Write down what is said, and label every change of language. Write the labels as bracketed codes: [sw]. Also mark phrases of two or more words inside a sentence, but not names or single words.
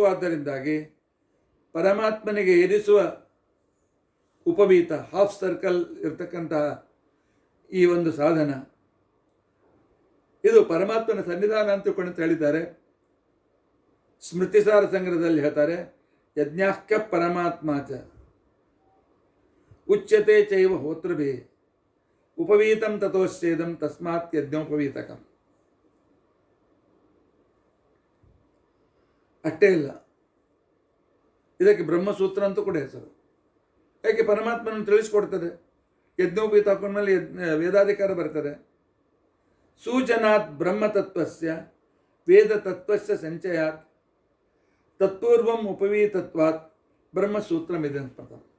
[kn] ಆದ್ದರಿಂದಾಗಿ ಪರಮಾತ್ಮನಿಗೆ ಇರಿಸುವ ಉಪವೀತ, [en] half circle [kn] ಇರ್ತಕ್ಕಂತಹ ಈ ಒಂದು ಸಾಧನ ಇದು ಪರಮಾತ್ಮನ ಸನ್ನಿಧಾನ ಅಂತ ತಿಳ್ಕೊಂಡು ಹೇಳಿದ್ದಾರೆ. ಸ್ಮೃತಿಸಾರ ಸಂಗ್ರಹದಲ್ಲಿ ಹೇಳ್ತಾರೆ, [sa] ಯಜ್ಞಾಖ್ಯ ಪರಮಾತ್ಮ ಚ ಉಚ್ಯತೆ ಚೈವ ಹೋತೃಭಿ ಉಪವೀತಂ ತಥೋಶ್ಚೇದಂ ತಸ್ಮಾತ್ ಯಜ್ಞೋಪವೀತಕಂ. [kn] ಅಷ್ಟೇ ಇಲ್ಲ, ಇದಕ್ಕೆ ಬ್ರಹ್ಮಸೂತ್ರ ಅಂತೂ ಕೂಡ ಹೆಸರು. ಯಾಕೆ ಪರಮಾತ್ಮನನ್ನು ತಿಳಿಸ್ಕೊಡ್ತದೆ. ಯಜ್ಞೋಪವೀತ ಹಾಕೊಂಡ್ಮೇಲೆ ವೇದಾಧಿಕಾರ ಬರ್ತದೆ. [sa] ಸೂಚನಾತ್ ಬ್ರಹ್ಮತತ್ವಸ್ಯ ವೇದ ತತ್ವಸ್ಯ ಸಂಚಯಾತ್ ತತ್ಪೂರ್ವಂ ಉಪವೀತತ್ವಾತ್ ಬ್ರಹ್ಮಸೂತ್ರಮಿದೆ ಅಂತ.